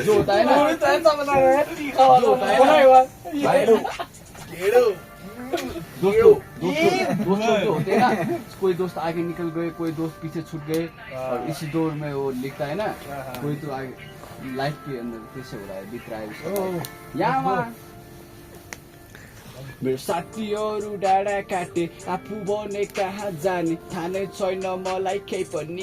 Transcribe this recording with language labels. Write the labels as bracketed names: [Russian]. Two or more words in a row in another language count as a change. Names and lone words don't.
[Hindi] जो होता है ना जो होता है ना भाई दोस्त जो होते हैं ना कोई दोस्त आगे निकल गए कोई दोस्त पीछे छूट गए और इसी दौर में वो लिखता है ना कोई तो आगे लाइफ के अंदर कैसे हो रहा है बीत रहा है उसका life। [Nepali] यहाँ वहाँ मेरो साथीहरू डाँडा काटे आफू भने कहाँ जाने थाहा नै छैन मलाई केही पनि